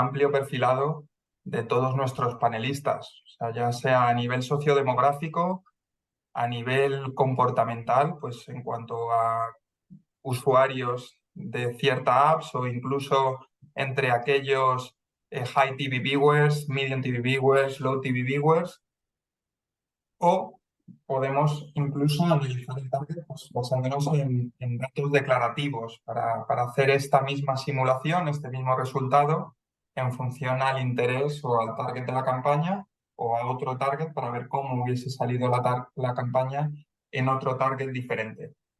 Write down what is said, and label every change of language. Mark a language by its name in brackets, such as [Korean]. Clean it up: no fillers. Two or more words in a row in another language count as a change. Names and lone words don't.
[Spanish] amplio perfilado de todos nuestros panelistas, o sea, ya sea a nivel sociodemográfico, a nivel comportamental, pues en cuanto a usuarios de cierta apps o incluso entre aquellos [English] high TV viewers, medium TV viewers, low TV viewers, [Spanish] o podemos incluso analizar el target pues, basándonos en datos declarativos para hacer esta misma simulación, este mismo resultado, en función al interés o al target de la campaña o a otro target para ver cómo hubiese salido la campaña en otro target diferente.